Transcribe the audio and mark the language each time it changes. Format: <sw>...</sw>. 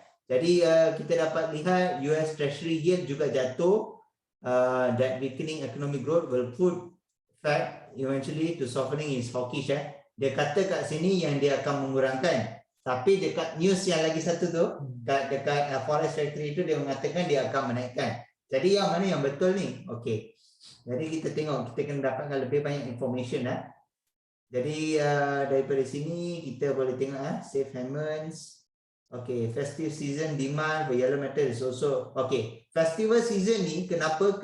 <ms>Jadi kita dapat lihat US Treasury yield juga jatuh.</ms> <en>That weakening economic growth will put Fed eventually to softening its hawkish.</en> <ms>Dia kata kat sini yang dia akan mengurangkan, tapi dekat news yang lagi satu tu, dekat Forex Secretary itu dia mengatakan dia akan menaikkan. Jadi yang mana yang betul ni? Okey. Jadi kita tengok, kita kena dapatkan lebih banyak information. Jadi daripada sini kita boleh tengok safe havens.</ms> <en>Okay, festive season demand for yellow metal is also Festival season</en> <ms>ni kenapa?</ms>